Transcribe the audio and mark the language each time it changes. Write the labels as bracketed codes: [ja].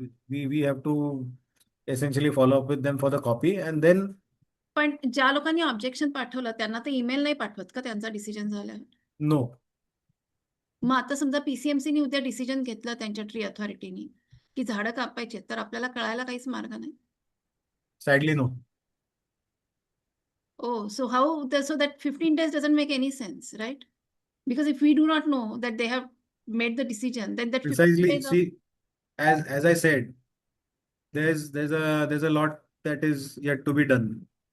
[en] We have to essentially follow up with them for the copy, and then [mr] पण ज्या लोकांनी objection पाठवलं त्यांना ते ईमेल नाही पाठवत का त्यांचा डिसिजन झाल्यावर? [en] no, [mr] मग आता समजा पीसीएमसीने उद्या डिसिजन घेतलं त्यांच्या ट्री अथॉरिटीनी की झाडं कापायचे, तर आपल्याला कळायला काहीच मार्ग नाही. [en] sadly no. Oh, so so that 15 days doesn't make any sense, right? Because if we do not know that they have made the decision, then that 15 Precisely. days of See, as I said, there's a lot that is yet to be done.